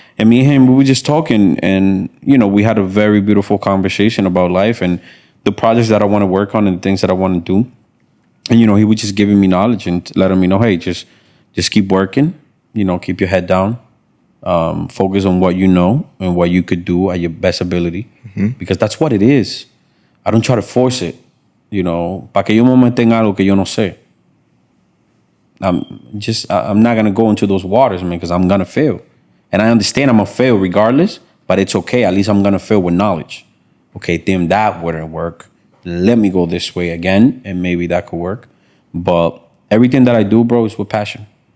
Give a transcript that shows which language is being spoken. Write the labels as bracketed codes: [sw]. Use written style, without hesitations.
[en] And me and him, we were just talking and, we had a very beautiful conversation about life and the projects that I want to work on and the things that I want to do. And, he was just giving me knowledge and letting me know, hey, just keep working, keep your head down. Focus on what you know and what you could do at your best ability. Because that's what it is. I don't try to force it. [es] Pa que yo me meta en algo que yo no sé. [en] I'm not going to go into those waters, man, because I'm going to fail. And I understand I'm going to fail regardless, but it's okay. At least I'm going to fail with knowledge. Okay, damn, that wouldn't work. Let me go this way again, and maybe that could work. But everything that I do, bro, is with passion.